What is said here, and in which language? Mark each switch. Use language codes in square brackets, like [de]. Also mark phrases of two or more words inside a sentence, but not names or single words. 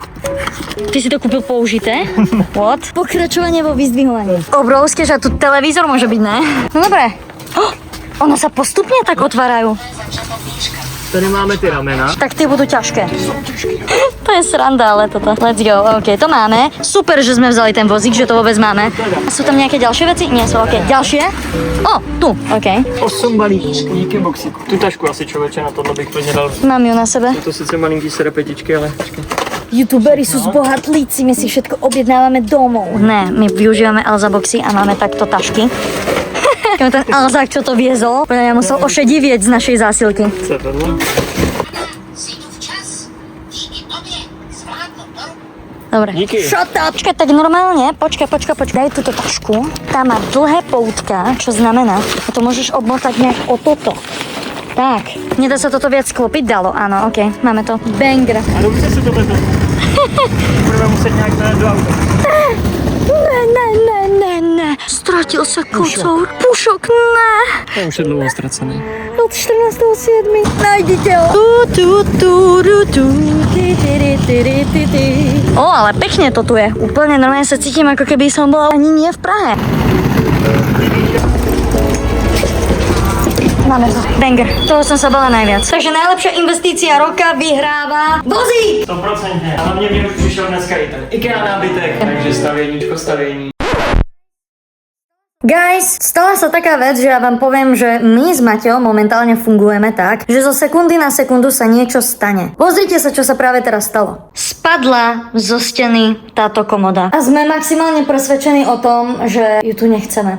[sk] Ty si to kúpil použité? What? Pokračovanie vo vyzdvihovaní. Obrovské, že tu televízor môže byť, ne? No dobré. Ono sa postupne tak otvárajú. [cs] Tady máme ty ramena. [sk] Tak tie budú ťažké. To je sranda, ale toto. [en] Let's go. [sk] OK, to máme. Super, že sme vzali ten vozík, že to vôbec máme. A sú tam nejaké ďalšie veci? Nie sú, OK. Ďalšie? O, tu, OK. [cs] 8 balíků, díky boxíku. Tu tašku asi člověče, na tohle bych plně dal. [sk] Mám ju na sebe. [cs] Je to sice malinký serepetičky, ale počkej. [sk] Youtuberi sú zbohatlíci, my si všetko objednávame domov. Ne, my využívame Alza Boxy a máme takto tašky. Ten Alzák, čo to viezol, podľa mňa musel ošedivieť z našej zásilky. [cs] Co je tohle? [sk] Dobre. [cs] Díky. [en] Shut up! [sk] Počkaj, tak normálne, počkaj, daj túto tašku. Tá má dlhé poutka, čo znamená, a to môžeš obmotať nejak o toto. Tak, nedá sa toto viac sklopiť? Dalo, áno, OK, máme to. Banger. [cs] A dobře si to vezme. Budeme muset nějak do auta. [sk] Ne. Stratil sa kocour. Pušok, ne. [cs] To už je dlouho ztracený. Od 14.7. [sk] Nájdite ho. O, ale pekne to tu je. Úplne normálne sa cítim, ako keby som bola ani nie v Prahe. Máme to. Banger. Toho som sa bala najviac. Takže najlepšia investícia roka vyhráva vozík! 100%. [cs] Hlavně mě už přišel dneska i ten IKEA nábytek, takže stavění. [sk] Guys, stala sa taká vec, že ja vám poviem, že my s Maťou momentálne fungujeme tak, že zo sekundy na sekundu sa niečo stane. Pozrite sa, čo sa práve teraz stalo. Spadla zo steny táto komoda. A sme maximálne presvedčení o tom, že ju tu nechceme.